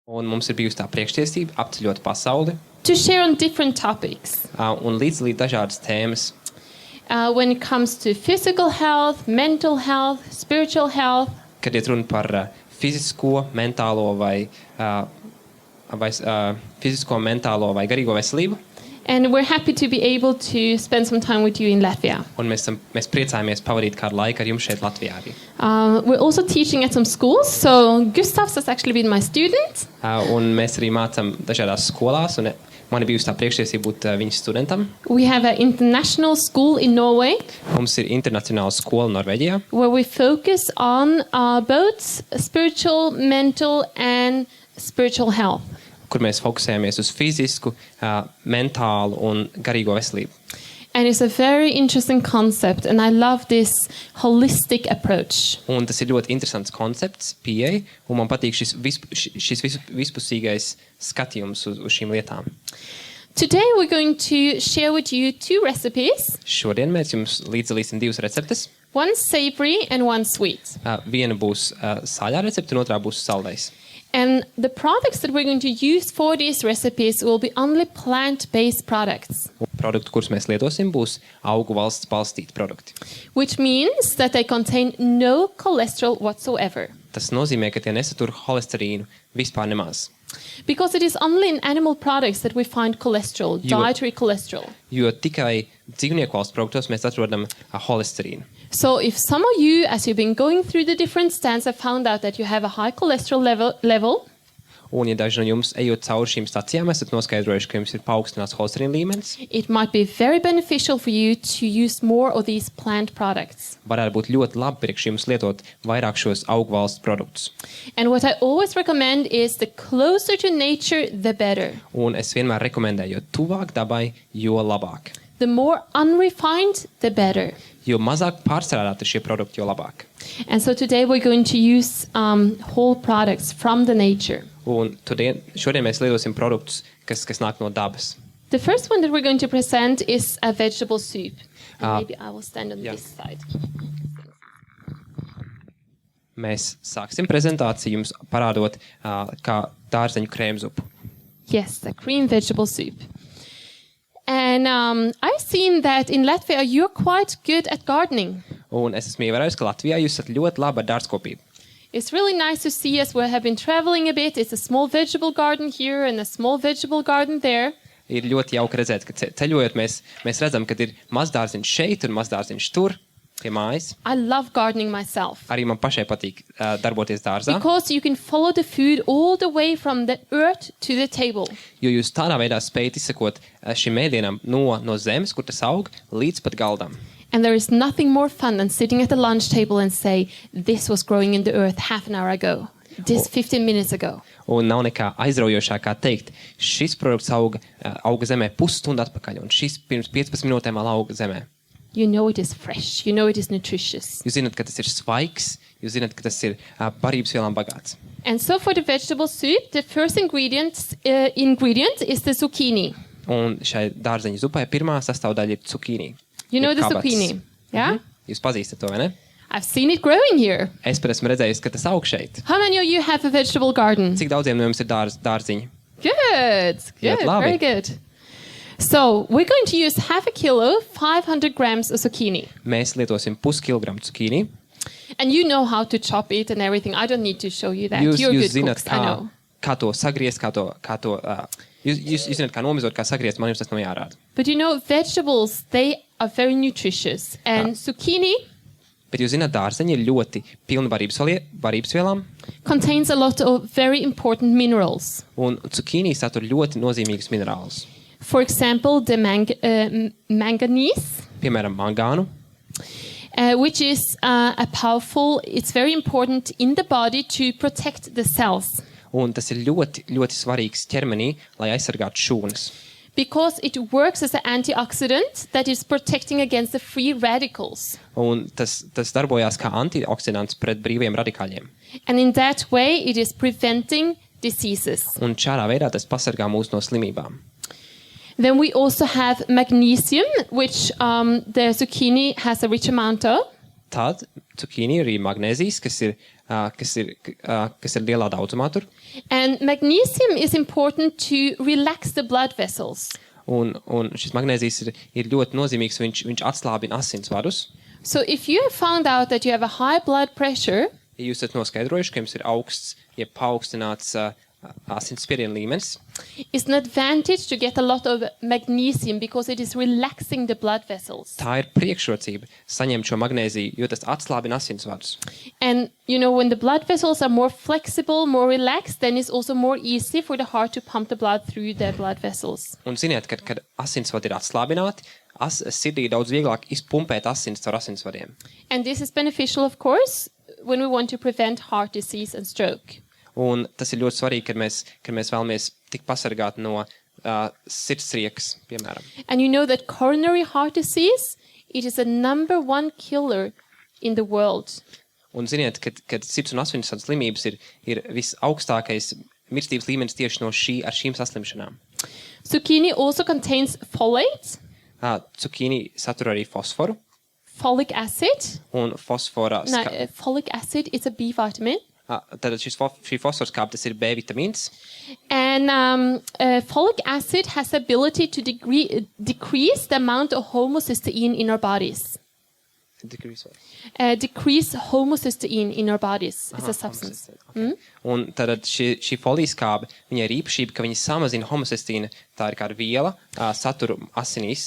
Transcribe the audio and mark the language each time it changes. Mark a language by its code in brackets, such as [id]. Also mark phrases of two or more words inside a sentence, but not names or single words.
[lv] Un mums ir bijusi tā priekštiesība apceļot pasauli [en] to share on different topics. [lv] Un līdzdalīt dažādas tēmas. [en] When it comes to physical health, mental health, spiritual health. [lv] Kad iet runa par fizisko, mentālo vai garīgo veselību. [en] And we're happy to be able to spend some time with you in Latvia. [lv] Un mēs priecājamies pavadīt kādu laiku ar jums šeit Latvijā arī. [en] We're also teaching at some schools, so Gustavs has actually been my student. [lv] Un mēs arī mācām dažādās skolās, un man ir bijusi tā priekštiesība būt viņas studentam. [en] We have an international school in Norway. [lv] Mums ir internacionāla skola Norvēģijā. [en] Where we focus on both spiritual, mental and spiritual health. [lv] Kur mēs fokusējamies uz fizisku, mentālu un garīgo veselību. [en] And it's a very interesting concept, and I love this holistic approach. [lv] Un tas ir ļoti interesants koncepts, pieeja, un man patīk šis vispusīgais skatījums uz šīm lietām. [en] Today we're going to share with you two recipes. [lv] Šodien mēs jums līdzdalīsim divas receptes. [en] One savory and one sweet. [lv] Viena būs sāļā recepte, un otrā būs saldais. [en] And the products that we're going to use for these recipes will be only plant-based products. [lv] Produkti, kurus mēs lietosim, būs augu valsts balstīti produkti. [en] Which means that they contain no cholesterol whatsoever. [lv] Tas nozīmē, ka tie nesatur holesterīnu vispār nemaz. [en] Because it is only in animal products that we find cholesterol, dietary cholesterol. [lv] Jo tikai dzīvnieku valsts produktos mēs atrodam holesterīnu. [en] So if some of you, as you've been going through the different stands, have found out that you have a high cholesterol level, [lv] un ja daži no jums ejot cauri šīm stacijām, esat noskaidrojuši, ka jums ir paaugstināts holesterīna līmenis, [en] it might be very beneficial for you to use more of these plant products. [lv] Varētu būt ļoti labi priekš jums lietot vairāk šos augu valsts produktus. [en] And what I always recommend is the closer to nature, the better. [lv] Un es vienmēr rekomendēju, jo tuvāk dabai, jo labāk. [en] The more unrefined, the better. [lv] Jo mazāk pārstrādāti šie produkti, jo labāk. [en] And so today we're going to use whole products from the nature. [lv] Un šodien mēs lietosim produktus, kas nāk no dabas. [en] The first one that we're going to present is a vegetable soup. And maybe I will stand on this side. [lv] Mēs sāksim prezentāciju jums parādot kā dārzeņu krēmzupu. [en] Yes, the cream vegetable soup. And I've seen that in Latvia you're quite good at gardening. [lv] Un es esmu ievērojis, ka Latvijā jūs esat ļoti labi ar dārzkopību. [en] It's really nice to see us. We have been traveling a bit. It's a small vegetable garden here and a small vegetable garden there. [lv] Ir ļoti jauki redzēt, ka ceļojot mēs redzam, ka ir mazdārziņš šeit un mazdārziņš tur, pie mājas. [en] I love gardening myself. [lv] Arī man pašai patīk darboties dārzā. [en] Because you can follow the food all the way from the earth to the table. [lv] Jo jūs tādā veidā spējat izsekot šim ēdienam no zemes, kur tas aug, līdz pat galdam. [en] And there is nothing more fun than sitting at the lunch table and say, this was growing in the earth half an hour ago. This 15 minutes ago. [lv] Un nav nekā aizraujošāk kā teikt, šis produkts auga zemē pusstundu atpakaļ, un šis pirms 15 minūtēm vēl auga zemē. [en] You know it is fresh. You know it is nutritious. [lv] Jūs zināt, ka tas ir svaigs, jūs zināt, ka tas ir barības vielām bagāts. [en] And so for the vegetable soup, the first ingredient is the zucchini. [lv] Un šai dārzeņu zupai pirmā sastāvdaļa ir cukīni. [en] You know the zucchini, yeah? [lv] Jūs pazīstat to, vai ne? [en] I've seen it growing here. [lv] Es pat esmu redzējis, ka tas aug šeit. [en] How many of you have a vegetable garden? [lv] Cik daudziem no jums ir dārziņi? [en] Good, very good. So we're going to use half a kilo, 500 grams of zucchini. [lv] Mēs lietosim puskilogramu cukīni. [en] And you know how to chop it and everything. I don't need to show you that. [lv] Jūs [en] You're good [lv] zināt, [en] cooks, I know. [lv] kā to sagriezt, jūs zināt, kā nomizot, kā sagriezt, man jums tas nav jārāda. [en] But you know, vegetables, they are very nutritious. And zucchini [lv] Bet jūs zināt, dārzeņi ir ļoti pilni barības vielām. [en] Contains a lot of very important minerals. [lv] Un cukīni satur ļoti nozīmīgus minerālus. [en] For example, the manganese. [lv] Piemēram, mangānu. [en] Which is it's very important in the body to protect the cells. [lv] Un tas ir ļoti, ļoti svarīgs ķermenī, lai aizsargātu šūnas. [en] Because it works as an antioxidant that is protecting against the free radicals. [lv] Un tas darbojās kā antioksidants pret brīviem radikāļiem. [en] And in that way it is preventing diseases. [lv] Un šādā veidā tas pasargā mūs no slimībām. [en] Then we also have magnesium, which the zucchini has a rich amount of. [lv] tad cukīni ir arī magnēzijas, kas ir lielā daudzumā tur. [en] And magnesium is important to relax the blood vessels. [lv] Un šis magnēzijas ir ļoti nozīmīgs, viņš atslābina asinsvadus. [en] So if you have found out that you have a high blood pressure, [lv] Ja jūs esat noskaidrojuši, ka jums ir augsts, ja paaugstināts asinsspiediena līmenis, [en] it's an advantage to get a lot of magnesium because it is relaxing the blood vessels. [lv] tā ir priekšrocība saņemt šo magnēziju, jo tas atslābina asinsvadus. [en] And you know, when the blood vessels are more flexible, more relaxed, then it's also more easy for the heart to pump the blood through the blood vessels. [lv] Un ziniet, kad asinsvadi ir atslābināti, sirdī daudz vieglāk izpumpēt asins caur asinsvadiem. [en] And this is beneficial, of course, when we want to prevent heart disease and stroke. [lv] Un tas ir ļoti svarīgi, kad mēs vēlamies tik pasargāt no sirdsriekas, piemēram. [en] And you know that coronary heart disease, it is the #1 killer in the world. [lv] Un ziniet, kad sirds un asinsvadu slimības ir visaugstākais mirstības līmenis tieši no šīm saslimšanām. [en] Zucchini also contains folate, [lv] Cukīni satur arī fosforu, [en] folic acid. [lv] un fosfora [en] No, folic acid is a B vitamin. [lv] Tad šī fosfora skābe, tas ir B vitamīns. [en] And folic acid has the ability to decrease the amount of homocysteine in our bodies. Decrease homocysteine in our bodies. It's a substance. Okay. [lv] Un tad šī folijas skābe, viņai ir īpašība, ka viņa samazina homocystīnu, tā ir kā viela, saturu asinīs.